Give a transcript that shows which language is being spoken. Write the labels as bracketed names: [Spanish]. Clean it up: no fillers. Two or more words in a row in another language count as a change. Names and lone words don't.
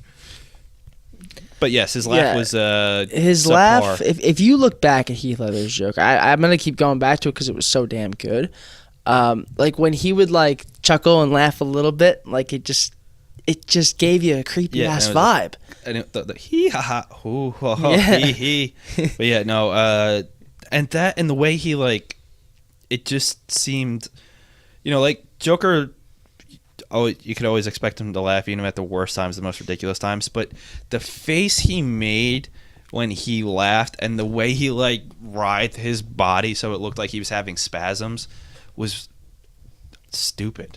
[English] But yes, his laugh was his subpar. laugh. If you look back at Heath Ledger's Joker, I'm gonna keep going back to it because it was so damn good. Like when he would like chuckle and laugh a little bit, like it just gave you a creepy ass vibe. The hee ha ha hoo ha ha hee hee. But yeah, no. and the way he like, it just seemed, like Joker. Oh, you could always expect him to laugh even at the worst times, the most ridiculous times. But the face he made when he laughed and the way he like writhed his body so it looked like he was having spasms was stupid.